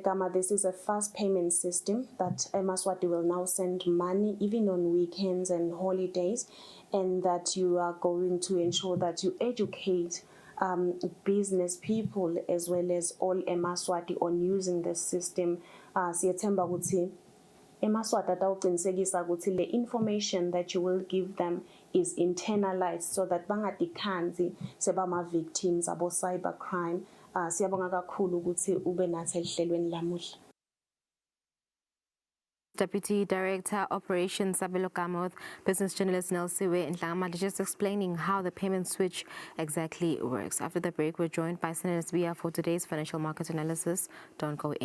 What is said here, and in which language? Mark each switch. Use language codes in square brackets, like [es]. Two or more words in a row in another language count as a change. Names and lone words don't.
[en] Gama, this is a fast payment system that Eswatini will now send money even on weekends and holidays, and that you are going to ensure that you educate business people as well as all Eswatini on using the system. [ss] Siyethemba ukuthi Eswatini atawuqinisekisa ukuthi le [en] information that you will give them is internalized, [ss] so that bangadikhanzi sebama victims abo [en] cyber crime. [ss] Siyabonga kakhulu ukuthi ube nathi ehlelweni lamuhla. [en] Deputy Director Operations Sabelo Gama with business journalist Nelsiwe in Nhlangama, just explaining how the payment switch exactly works. After the break, we're joined by Senator Zbia for today's financial market analysis. Don't go in.